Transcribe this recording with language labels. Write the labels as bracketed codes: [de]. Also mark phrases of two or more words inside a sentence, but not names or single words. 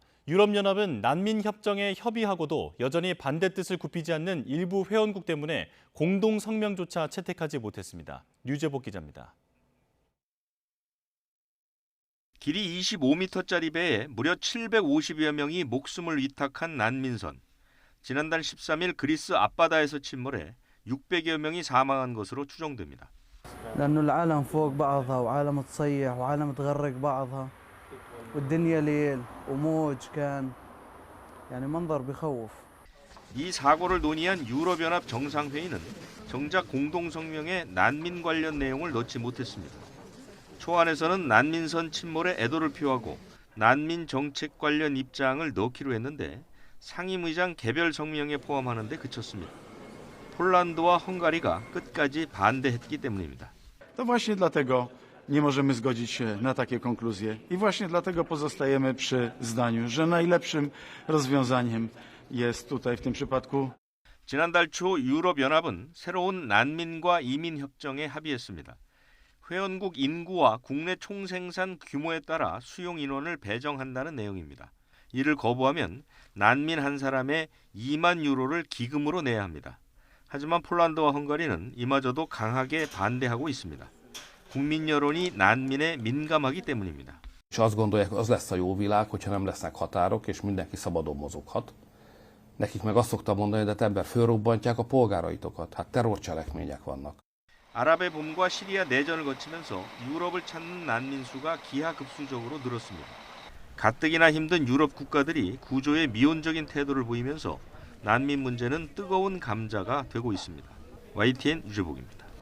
[ko] 유럽연합은 난민 협정에 협의하고도 여전히 반대 뜻을 굽히지 않는 일부 회원국 때문에 공동 성명조차 채택하지 못했습니다. 류재복 기자입니다. 길이 25m짜리 배에 무려 750여 명이 목숨을 위탁한 난민선. 지난달 13일 그리스 앞바다에서 침몰해 600여 명이 사망한 것으로 추정됩니다. [ar] لأنه العالم فوق بعضها وعالم تصيح وعالم تغرق بعضها والدنيا ليل وموج كان يعني منظر بخوف. [ko] 이 사고를 논의한 유럽연합 정상회의는 정작 공동성명에 난민 관련 내용을 넣지 못했습니다. 초안에서는 난민선 침몰에 애도를 표하고 난민 정책 관련 입장을 넣기로 했는데 상임의장 개별 성명에 포함하는 데 그쳤습니다. 폴란드와 헝가리가 끝까지 반대했기 때문입니다. [pl] To właśnie dlatego nie możemy zgodzić się na takie konkluzje i właśnie dlatego pozostajemy przy zdaniu, że najlepszym rozwiązaniem jest tutaj w tym przypadku. [ko] 지난달 초 유럽연합은 새로운 난민과 이민 협정에 합의했습니다. 회원국 인구와 국내 총생산 규모에 따라 수용 인원을 배정한다는 내용입니다. 이를 거부하면 난민 한 사람에 2만 유로를 기금으로 내야 합니다. 하지만 폴란드와 헝가리는 이마저도 강하게 반대하고 있습니다. 국민 여론이 난민에 민감하기 때문입니다. [hu] És azt gondolják, az lesz a jó világ, hogyha nem lesznek határok, és mindenki szabadon mozoghat. Nekik meg azt szoktam mondani, de ember fölrobbantják a polgáraitokat. Hát terrorcselekmények vannak. [ko] 아랍의 봄과 시리아 내전을 거치면서 유럽을 찾는 난민 수가 기하급수적으로 늘었습니다. 가뜩이나 힘든 유럽 국가들이 구조에 미온적인 태도를 보이면서 난민 문제는 뜨거운 감자가 되고 있습니다. YTN 유재복입니다.